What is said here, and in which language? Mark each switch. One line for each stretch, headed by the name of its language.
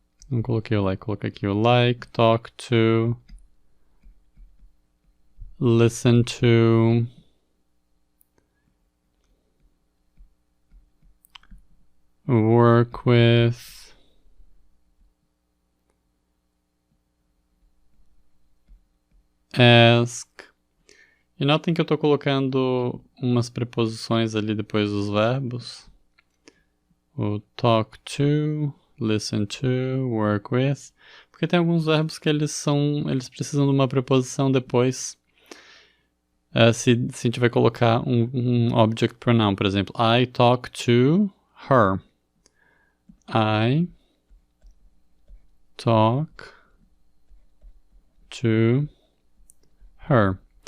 Portuguese: Não coloquei o like, coloquei aqui o like,
English: talk to, listen to, work with, ask.
Portuguese: E notem que eu estou colocando umas preposições ali depois dos verbos. O
English: talk to, listen to, work with.
Portuguese: Porque tem alguns verbos que eles precisam de uma preposição depois. Se a gente vai colocar um object pronoun, por exemplo,
English: I talk to her. I talk to her.